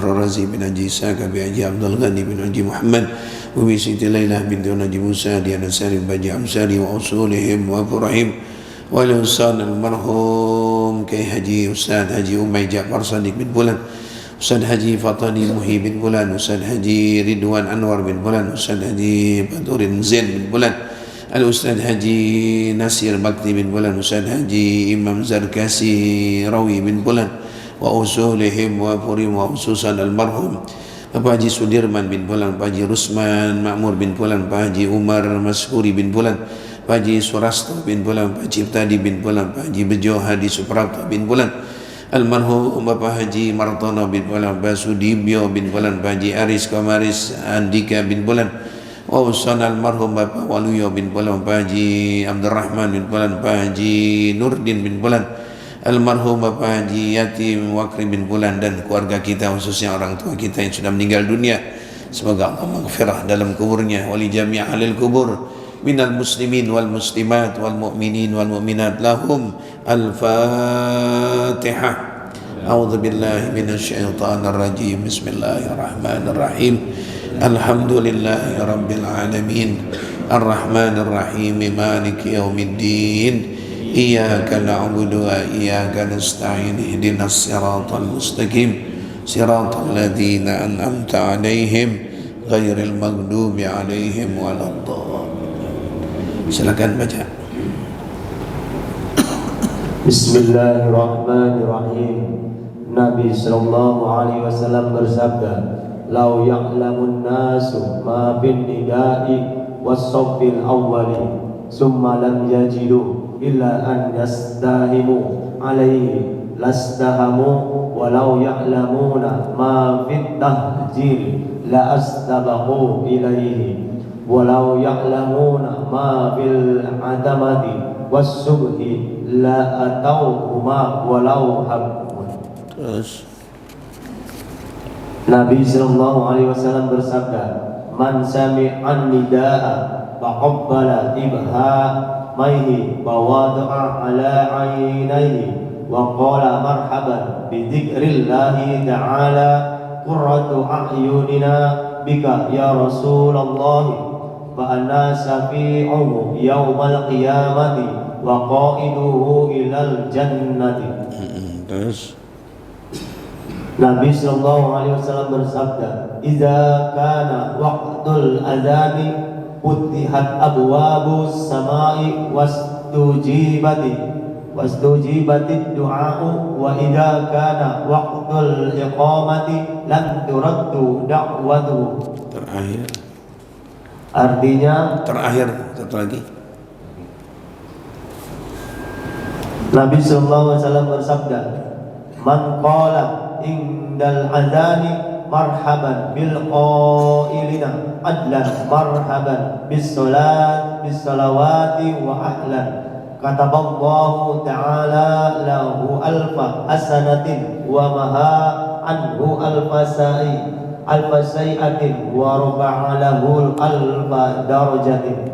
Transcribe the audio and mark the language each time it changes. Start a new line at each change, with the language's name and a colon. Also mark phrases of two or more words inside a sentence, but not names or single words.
Arabic: الرازي بن حجي إسحاق أبي حجي عبد الغني بن حجي محمد وبي سيدي ليلى بنت حجي موسى ديانا سالم بن أمساري وأصولهم وفرعهم والإنسان المرحوم كي حجي أستاذ حجي أمي جعفر صديق بن بولان أستاذ حجي فطاني محي بن بولان أستاذ حجي رضوان أنور بن بولان أستاذ حجي بدور زين بن بولان الأستاذ حجي نصير بكتي بن بولان أستاذ حجي إمام زركاسي روي بن بولان وأصولهم وفرهم وخصوصا المرحوم
Indonesian: Bapak Haji Sudirman bin Bulan, Pak Haji Rusman Makmur bin Bulan, Pak Haji Umar Maskuri bin Bulan, Pak Haji Surasto bin Bulan, Pak Ciptadi bin Bulan, Pak Haji Bejo Hadi Suprapto bin Bulan, almarhum Bapak Haji Martono bin Bulan, Pak Sudibyo bin Bulan, Pak Haji Aris Kamaris Andika bin Bulan, Wausan almarhum Bapak Waluyo bin Bulan, Pak Haji Abdurrahman bin Bulan, Pak Haji Nurdin bin Bulan, almarhum Bapak Haji Yatim Wakri bin Bulan dan keluarga kita khususnya orang tua kita yang sudah meninggal dunia. Semoga Allah maghfirah dalam kuburnya
Arabic: ولجميع أهل القبور من المسلمين والمسلمات والمؤمنين والمؤمنات لهم الفاتحة. أعوذ بالله من الشيطان الرجيم. بسم الله الرحمن الرحيم. الحمد لله رب العالمين. الرحمن الرحيم. مالك يوم الدين. إياك نعبد وإياك نستعين. اهدنا الصراط المستقيم. صراط الذين أنعمت عليهم غير المغضوب عليهم ولا الضالين.
Indonesian: Silakan baca.
Arabic: Bismillahirrahmanirrahim. النبي صلى الله عليه وسلم bersabda, "لو يعلم الناس ما في النداء والصف الأول ثم لم يجدوا إلا أن يستهموا عليه لاستهموا ولو يعلمون ما في التهجير لاستبقوا إليه ولو يعلمون ما في العتمة والصبح لأتوهما ولو حبوا."
Indonesian: Terus
Arabic: النبي صلى الله عليه وسلم bersabda, "من سمع النداء فقبل إبهاميه ووضعهما على عينيه وقال مرحبا بذكر الله تعالى قرة أعيننا بك يا رسول الله فأنا شافعه يوم القيامة وقائده إلى الجنة."
Indonesian: Terus
Arabic: النبي صلى الله عليه وسلم bersabda, "إذا كان وقت الأذان فتحت أبواب السماء واستجيب الدعاء وإذا كان وقت الإقامة لم ترد دعوته."
Indonesian: terakhir. Artinya, Terakhir satu lagi.
Arabic: النبي صلى الله عليه وسلم bersabda, "من قال عند الأذان مرحبا بالقائلين عدلا مرحبا بالصلاة وأهلا كتب الله تعالى له ألف حسنة ومحا عنه ألف سيئة ورفع له ألف درجة.